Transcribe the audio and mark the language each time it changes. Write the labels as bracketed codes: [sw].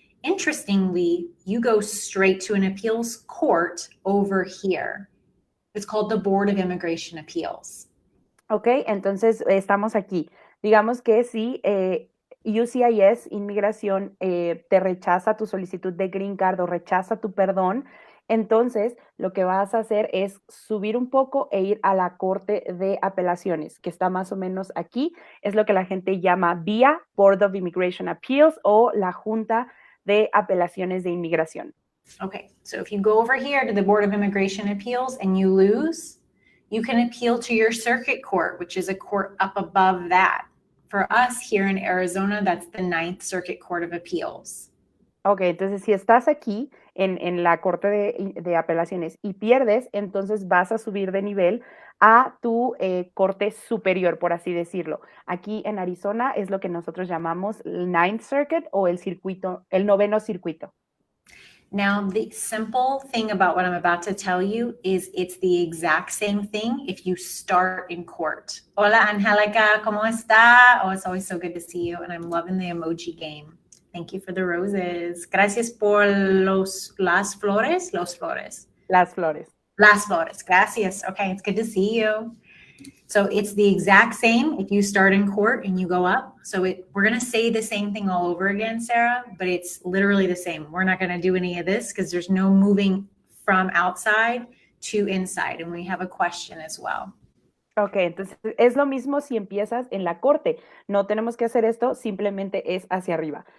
[en] Interestingly, you go straight to an appeals court over here. It's called the Board of Immigration Appeals. [es] Ok, entonces estamos aquí. Digamos que si UCIS, inmigración, te rechaza tu solicitud de green card o rechaza tu perdón, entonces lo que vas a hacer es subir un poco e ir a la Corte de Apelaciones, que está más o menos aquí. Es lo que la gente llama BIA, Board of Immigration Appeals, o la Junta de Apelaciones de Inmigración. [en] Okay, so if you go over here to the Board of Immigration Appeals and you lose, you can appeal to your circuit court, which is a court up above that. For us here in Arizona, that's the Ninth Circuit Court of Appeals. [es] Ok, entonces si estás aquí en la Corte de Apelaciones y pierdes, entonces vas a subir de nivel a tu corte superior, por así decirlo. Aquí en Arizona es lo que nosotros llamamos el Ninth Circuit o el noveno circuito. [en] Now, the simple thing about what I'm about to tell you is it's the exact same thing if you start in court. [es] Hola, Angelica, ¿cómo está? [en] Oh, it's always so good to see you, and I'm loving the emoji game. Thank you for the roses. [es] Gracias por las flores. Las flores. Las flores. Gracias. [en] Okay, it's good to see you. So it's the exact same if you start in court and you go up. So we're going to say the same thing all over again, Sarah, but it's literally the same. We're not going to do any of this because there's no moving from outside to inside. And we have a question as well. [es] Ok, entonces es lo mismo si empiezas en la corte. No tenemos que hacer esto, simplemente es hacia arriba.